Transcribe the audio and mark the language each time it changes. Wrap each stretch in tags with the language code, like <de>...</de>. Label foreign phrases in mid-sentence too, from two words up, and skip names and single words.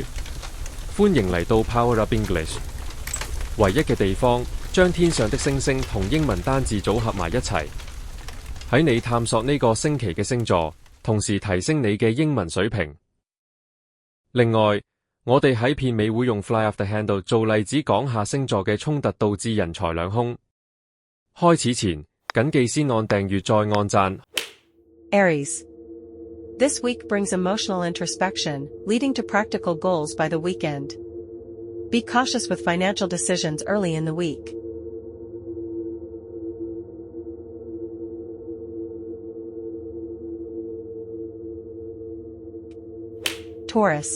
<yue>歡迎嚟到</yue> <en>Power Up English，</en> <yue>唯一嘅地方將天上的星星同英文單字組合埋一齊，喺你探索呢個星期嘅星座，同時提升你嘅英文水平。另外，我哋喺片尾會用</yue> <en>Fly Off the Handle</en> <yue>做例子講下星座嘅衝突導致人財兩空。開始前，謹記先按訂閱再按讚。</yue> <en>Aries. This week brings emotional introspection, leading to practical goals by the weekend. Be cautious with financial decisions early in the week. Taurus.</en>